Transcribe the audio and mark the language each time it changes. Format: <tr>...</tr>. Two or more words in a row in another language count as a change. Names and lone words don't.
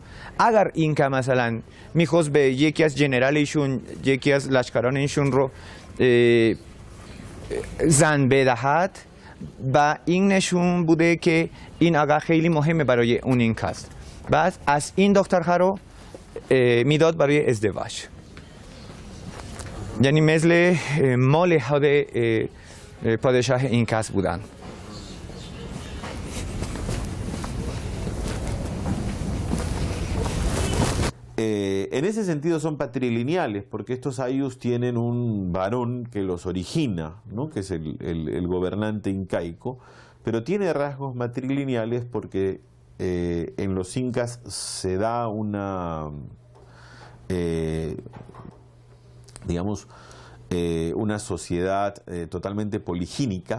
<fa>اگر این که مثلا میخواست به یکی از جنرالشون، یکی از لشکرانشون رو زن بدهد، و این نشون بوده که این آقا خیلی مهمه برای اون این کست. بعد از این دخترها رو میداد برای ازدواج. یعنی مثل مال خود پادشاه این کست بودن.</fa> <es>En ese sentido son patrilineales, porque estos ayllus tienen un varón que los origina, ¿no? Que es el gobernante incaico, pero tiene rasgos matrilineales porque en los incas se da una, digamos, una sociedad totalmente poligínica.</es>